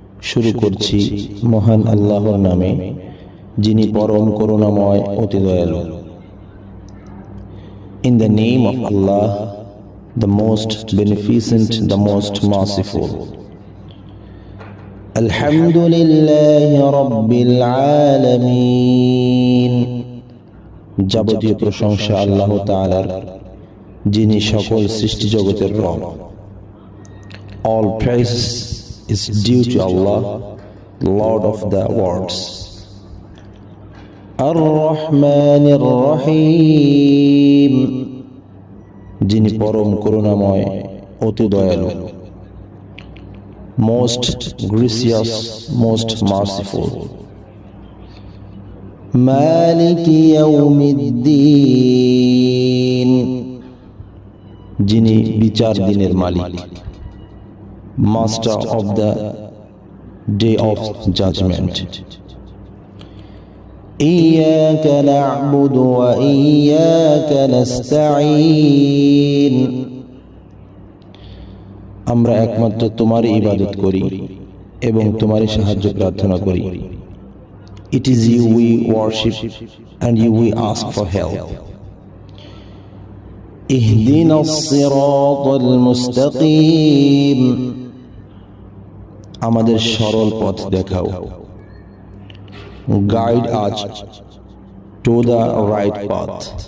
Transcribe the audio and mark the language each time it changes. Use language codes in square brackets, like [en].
[bn] শুরু করছি মহান আল্লাহর নামে, যিনি পরম করুণাময় অতি দয়ালু। [en] In the name of Allah, the most beneficent, the most merciful. [ar] Alhamdulillahi Rabbil Alameen। [bn] যাবতীয় প্রশংসা আল্লাহ তাআলার, যিনি সকল সৃষ্টি জগতের রব। [en] All praise is due to Allah, Lord of the worlds. [ar] আর-রহমানির রহিম, [bn] যিনি পরম করুণাময় অতি দয়ালু। [en] Most gracious, most merciful. [ar] মালিকি ইয়াউমিদ্দিন, [bn] যিনি বিচার দিনের মালিক, [en] Master of the day of judgment. [ar] ইয়াকা না'বুদু ওয়া ইয়াকা নাস্তাঈন, [bn] আমরা একমাত্র তোমারই ইবাদত করি এবং তোমারই সাহায্য প্রার্থনা করি। [en] It is you we worship and you we ask for help. [ar] ইহদিনাস সিরাতাল মুস্তাকিম, [bn] আমাদের সরল পথ দেখাও। [en] Guide us to the right path.